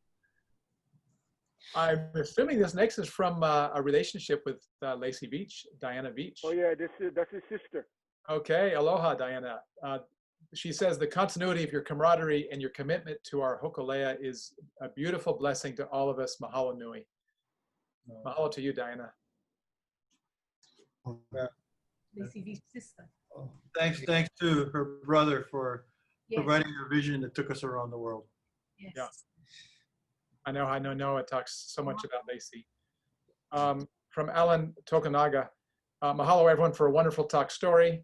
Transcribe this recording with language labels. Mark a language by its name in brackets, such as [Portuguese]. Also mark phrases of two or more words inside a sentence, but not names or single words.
[English] I'm assuming this next is from a relationship with Lacey Beach, Diana Beach. Oh yeah, that's his sister. Okay, aloha, Diana. She says the continuity of your camaraderie and your commitment to our Hōkūleʻa is a beautiful blessing to all of us. [Hawaiian] Mahalo nui. [English] Mahalo to you, Diana. sister. Thanks to her brother for Yes. providing a vision that took us around the world. Yes. Yeah. I know Noah talks so much about Lacey. From Alan Tokunaga, mahalo everyone for a wonderful talk story.